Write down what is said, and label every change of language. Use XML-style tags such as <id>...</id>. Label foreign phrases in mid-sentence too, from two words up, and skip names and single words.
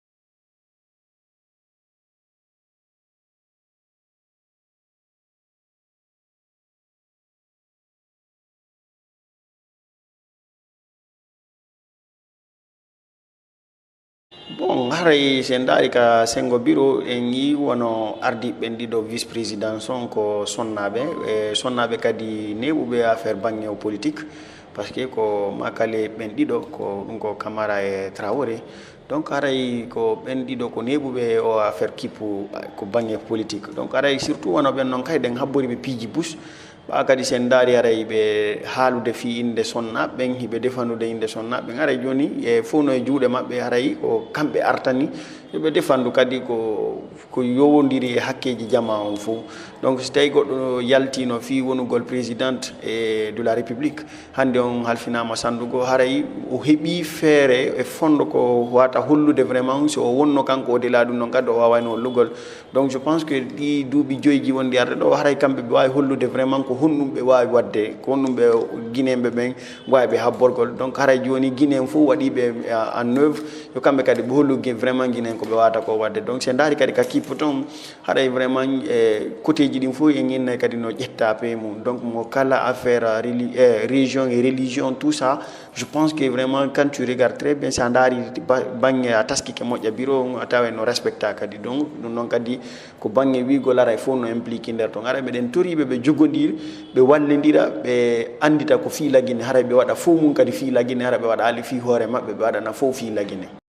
<ff>Bon haray sen daari ka sengo bureau en yi wono ardiɓe ɗiɗo</ff> <fr>vice président</fr> <ff>son ko sonnaɓe kadi neɓuɓe affaire bange o politique</ff> <fr>par ce que</fr> <ff>ko makale ɓen ɗiɗo ko ɗum ko Camara e Traoré donc haray ko ɓen ɗiɗo ko neɓuɓe o affaire kippu ko bange politique donc haray surtout wono ɓen noon kayɗen habboriɓe piiji bus ɓa kadi sen daari aray ɓe haalude fi inde sonnaɓeɓen hiɓe defanude inde sonnaɓeɓen aray joni e fof no e juuɗe maɓɓe haray ko kamɓe artani yoɓe defandu kadi ko yowodiri e hakkeji jama on fof donc so tawi goɗɗo yaltino fi wonugol présidente e</ff> <fr>de la république</fr> <ff>hande on halfinama sandugo haray o heeɓi feere e fondo ko wata hollude vraiment so o wonno kanko o dela ɗum noon kadi o wawani hollugol donc</ff> <fr>je pense que</fr> <ff>ɗi duuɓi joyji wonɗi arde ɗo haray kamɓe ɓe wawi hollude vraiment ko honɗum ɓe wawi wadde ko honɗum ɓe guinéɓe ɓen wawi ɓe habborgol donc haray joni guinéen fof waɗiɓe</ff> <fr>en œuvre</fr> <ff>yo kamɓe kadi ɓe hollu vraiment guinéen ko ɓe wata ko wadde donc se daari kadi ka kippu toon haɗay vraiment e côté ji ɗin fof en innay kadi no ƴetta pe mum donc mo kala</ff> <fr>affaire région et religion tout ça je pense que vraiment quand tu regardes très bien</fr> <ff>sa daari bange a taskike moƴƴa bureau a tawa no respecta kadi donc ɗum noon kadi ko bange wigol aray fof no impliqué nder toon haray ɓeɗen toriɓe ɓe jogodir ɓe wallidira ɓe andita ko fi laguine haray ɓe waɗa fof mum kadi fi laguine haray ɓe waɗa ali fi hoore maɓɓe ɓe waɗana fof fi laguine.</ff>